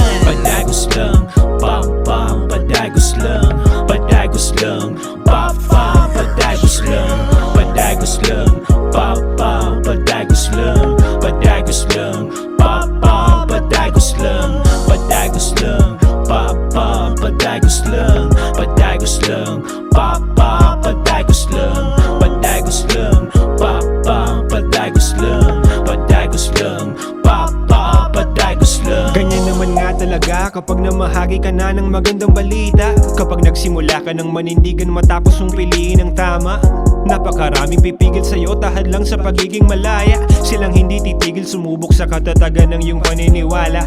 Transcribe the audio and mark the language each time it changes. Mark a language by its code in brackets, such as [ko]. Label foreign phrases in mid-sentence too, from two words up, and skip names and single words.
[bik] Padagos lang, pam pam, padagos lang, padagos lang, pam pam, padagos lang, padagos lang, pam pam, padagos lang, padagos lang, pam pam, padagos lang, padagos lang, pam pam, padagos lang, padagos lang, pam pam, padagos lang, padagos lang, pam pam, padagos lang, padagos lang, pam pam, padagos lang. [tl] Ganyan naman nga talaga kapag namahagi ka na ng magandang balita. Kapag nagsimula ka ng manindigan matapos mong piliin ang tama. Napakaraming pipigil sa'yo tahad lang sa pagiging malaya. Silang hindi titigil sumubok sa katatagan ng iyong paniniwala.